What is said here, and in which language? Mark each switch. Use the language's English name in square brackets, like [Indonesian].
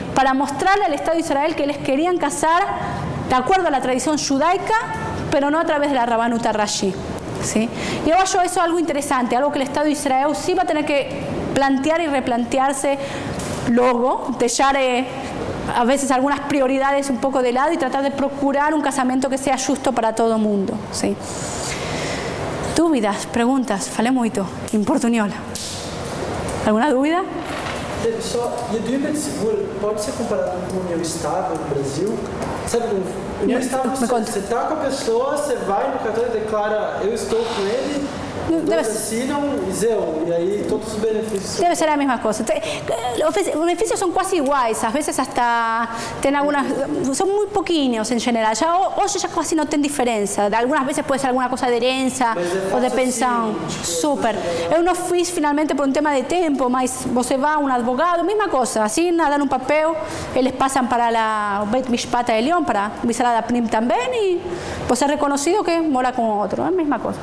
[Spanish] Para mostrarle al Estado de Israel que les querían casar de acuerdo a la tradición judaica, pero no a través de la Rabanuta Rashi, ¿sí? Y yo acho eso algo interesante, algo que el Estado de Israel sí va a tener que plantear y replantearse luego, dejar a veces algunas prioridades un poco de lado y tratar de procurar un casamiento que sea justo para todo el mundo, ¿sí? [Portuguese] Dúvidas, preguntas, falei muito em portunhola. Alguma dúvida? Só, Yedua seguro pode ser comparado com união estável no Brasil? Sabe, união estável, você está com a pessoa, você vai no cartório e declara, eu estou com ele, todos assinam e aí todos os benefícios. [Spanish] Debe ser la misma cosa. Los beneficios son casi iguales, a veces hasta tienen algunas, son muy pequeños en general. Ya hoy ya casi no tienen diferencia. Algunas veces puede ser alguna cosa de herencia o de pensión. Súper. [Portuguese] Eu não fiz finalmente [Spanish] por un tema de tiempo, mas você va a un abogado, misma cosa, asignan, dan un papel, eles pasan para la Beit Mishpat Elión, para Misrad Apnim también, y pues es reconocido que mora con otro. Es la misma cosa.